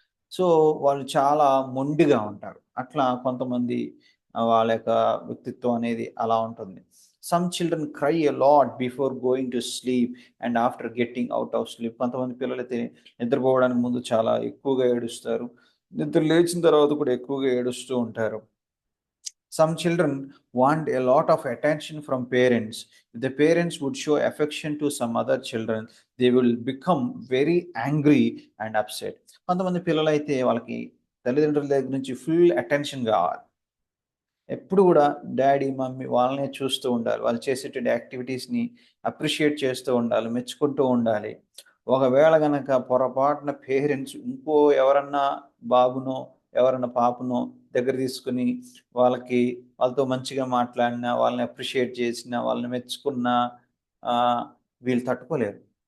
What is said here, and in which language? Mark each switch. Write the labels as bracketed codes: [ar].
[te] So వాళ్ళు చాలా మొండిగా ఉంటారు. అట్లా కొంతమంది వాళ్ళ యొక్క వ్యక్తిత్వం అనేది అలా ఉంటుంది. [en] Some children cry a lot before going to sleep and after getting out of sleep. [te] కొంతమంది పిల్లలైతే నిద్రపోవడానికి ముందు చాలా ఎక్కువగా ఏడుస్తారు. నిద్ర లేచిన తర్వాత కూడా ఎక్కువగా ఏడుస్తూ ఉంటారు. [en] Some children want a lot of attention from parents. If the parents would show affection to some other children, they will become very angry and upset. [te] కొంతమంది పిల్లలైతే వాళ్ళకి తల్లిదండ్రుల దగ్గర నుంచి ఫుల్ అటెన్షన్ కావాలి. ఎప్పుడు కూడా డాడీ, మమ్మీ వాళ్ళనే చూస్తూ ఉండాలి. వాళ్ళు చేసేటువంటి యాక్టివిటీస్‌ని అప్రిషియేట్ చేస్తూ ఉండాలి, మెచ్చుకుంటూ ఉండాలి. ఒకవేళ గనక పొరపాటున పేరెంట్స్ ఇంకో ఎవరన్నా బాబునో, ఎవరన్నా పాపనో దగ్గర తీసుకొని వాళ్ళతో మంచిగా మాట్లాడినా, వాళ్ళని అప్రిషియేట్ చేసినా, వాళ్ళని మెచ్చుకున్నా వీళ్ళు తట్టుకోలేరు.